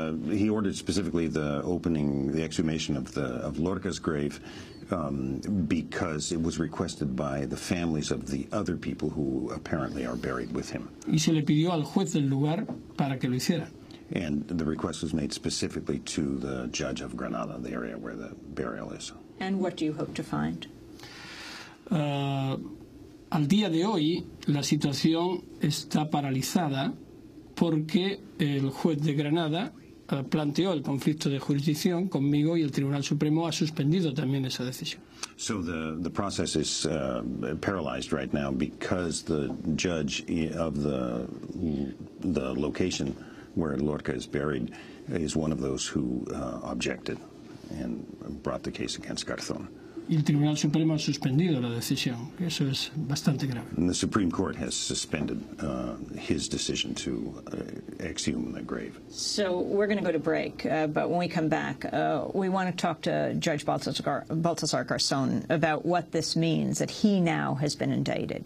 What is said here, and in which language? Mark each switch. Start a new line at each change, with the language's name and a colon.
English: He ordered specifically the exhumation of Lorca's grave because it was requested by the families of the other people who apparently are buried with him.
Spanish: Y se le pidió al juez del lugar para que lo hiciera.
English: And the request was made specifically to the judge of Granada, the area where the burial is. And what do you hope to find?
Spanish: Al día de hoy, la situación está paralizada porque el juez de Granada planteó el conflicto de jurisdicción conmigo y el Tribunal Supremo ha suspendido también esa decisión.
English: So the process is paralyzed right now because the judge of the location where Lorca is buried is one of those who objected and brought the case against Garzon.
Spanish: Y el Tribunal Supremo ha suspendido la decisión. Eso es bastante grave.
English: And the Supreme Court has suspended his decision to exhume the grave. So we're going to go to break, but when we come back, we want to talk to Judge Baltasar Garzon about what this means, that he now has been indicted.